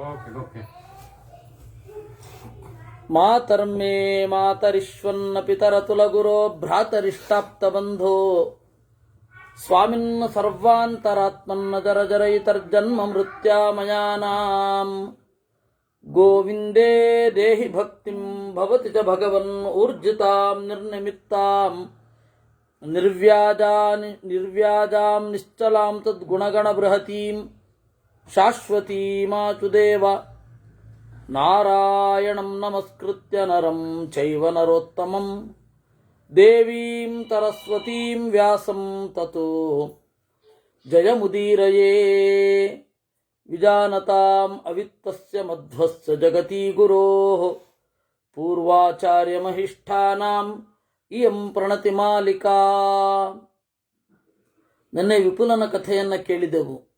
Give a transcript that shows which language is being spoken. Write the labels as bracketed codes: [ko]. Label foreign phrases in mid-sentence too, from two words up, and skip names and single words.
[sa] ಮಾತರ್ಮೇ ಮಾತರಿಶ್ವನ್ನ ಪಿತರತುಲಗುರೋ ಭ್ರಾತರಿಷ್ಟಾಪ್ತ ಬಂಧೋ ಸ್ವಾಮಿನ್ ಸರ್ವಾಂತರಾತ್ಮನ್ನ ಜರ ಜರಯಿತರ್ಜನ್ಮ ಮೃತ್ಯಾಮಯಾನಾಂ ಗೋವಿಂದೇ ದೇಹಿ ಭಕ್ತಿಂ ಭವತಿ ಚ ಭಗವನ್ ಊರ್ಜಿತಾಂ ನಿರ್ನಿಮಿತ್ತಾಂ ನಿರ್ವ್ಯಾಜಾಂ ನಿಶ್ಚಲಾಂ ತದ್ಗುಣಗಣ ಬೃಹತೀಂ ಶಾಶ್ವತೀಮಾಚುದೇವ ನಾರಾಯಣಂ ನಮಸ್ಕೃತ್ಯ ನರಂ ಚೈವ ನರೋತ್ತಮಂ ದೇವೀಂ ಸರಸ್ವತೀಂ ವ್ಯಾಸಂ ತತೋ ಜಯಮುದೀರಯೇ ವಿಜಾನತಾಂ ಅವಿತ್ತಸ್ಯ ಮಧ್ವಸ್ಯ ಜಗತಿ ಗುರೋಃ ಪೂರ್ವಾಚಾರ್ಯಮಹಿಷ್ಠಾನಾಂ ಇಯಂ ಪ್ರಣತಿ ಮಾಲಿಕಾ. [kn] ನಿನ್ನೆ ವಿಪುಲನ ಕಥೆಯನ್ನು ಕೇಳಿದೆವು.